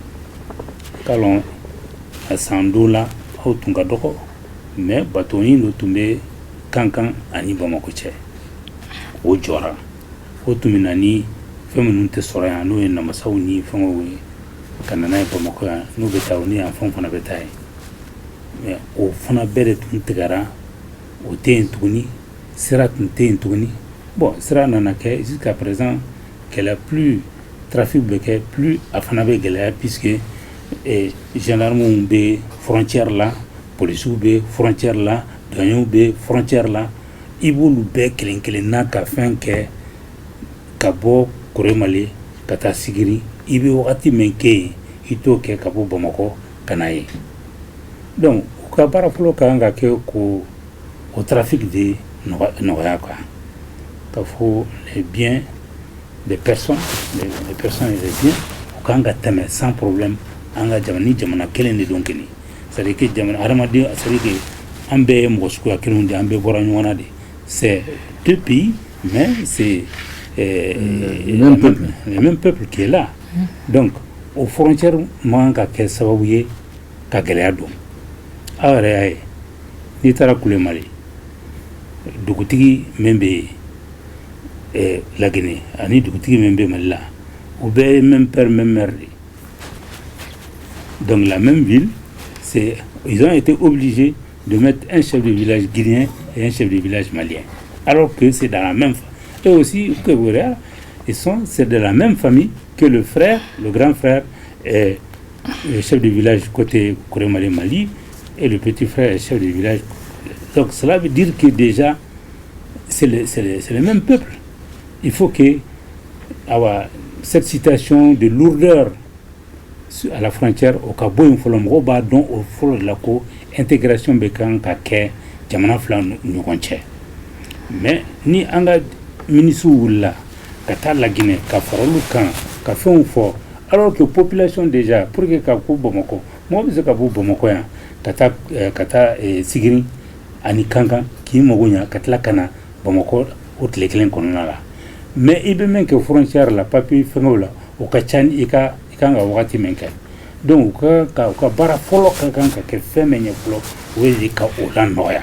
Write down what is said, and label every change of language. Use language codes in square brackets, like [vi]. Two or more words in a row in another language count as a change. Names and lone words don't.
[bm] Kalon a san dɔw la aw tun ka dɔgɔ [fr] mais bateau [bm] dɔ tun bɛ Kankan ani Bamako cɛ o jɔra o tun bɛ na ni fɛn minnu tɛ sɔrɔ yan n'o ye namasaw ni fɛngɛw ye ka na n'a ye Bamako yan n'u bɛ taa o ni yan fɛnw fana bɛ taa yen mais o fana bɛɛ de tun tigɛra o tɛ yen tuguni sira tun tɛ yen tuguni bon sira nana kɛ [fr] jusqu'à présent [bm] kɛlɛ [fr] plus trafic [bm] bɛ kɛ plus a fana bɛ gɛlɛya puisque gendarmew bɛ frontière la policiers bɛ frontière la douaniers bɛ frontière la i b'olu bɛɛ kelen kelen na ka fɛn kɛ ka bɔ Koremale ka taa Sigiri i bɛ wagati min kɛ yen i t'o kɛ ka bɔ Bamako ka na yen donc u ka baara fɔlɔ ka kan ka kɛ ko o trafic de nɔgɔya quoi ka fɔ [fr] les biens des personnes les personnes et les biens [bm] u ka kan ka tɛmɛ [fr] sans problème [bm] an ka jamana ni jamana kelen de don kelen [fr] c'est à dire que [bm] jamana hadamaden [fr] c'est à dire que [bm] an bɛɛ ye mɔgɔ suguya kelenw de an bɛɛ bɔra ɲɔgɔn na de [fr] c'est deux pays, mais c'est le même peuple qui est là. Donc, aux frontières, moi, je sais que [bm] gɛlɛya don aw yɛrɛ y'a ye n'i taara kule Mali dugutigi min bɛ Laginɛ ani dugutigi min bɛ Mali la u bɛɛ ye [fr] même père même mère [bm] de. [fr] Donc la même ville, ils ont été obligés de mettre un chef de village guinéen et un chef de village malien, alors que c'est dans la même famille. Et aussi c'est de la même famille que le frère, le grand frère est le chef de village côté Mali et le petit frère est chef de village. Donc cela veut dire que déjà c'est le même peuple. Il faut que cette situation de lourdeur à la frontière au Cabo Infolomroba dont au fond de la intégration [bm] bekan ka kɛ jamana fila ɲɔgɔn cɛ. Mais ni an ka ministre wulila ka taa Laginɛ ka fara olu kan ka fɛnw fɔ [fr] alors que population déjà pour que [bm] ka ko Bamakɔ mɔgɔ bɛ se ka bɔ Bamakɔ yan ka taa Sigiri ani Kankan k'i mago ɲa ka tila ka na Bamakɔ o tile kelen kɔnɔna la. Mais i bɛ min kɛ frontière la papier fɛngɛw la o ka ca ni i kan ka wagati min kɛ. Donc u ka baara fɔlɔ ka kan ka kɛ fɛn min ye fɔlɔ o ye ka o la nɔgɔya.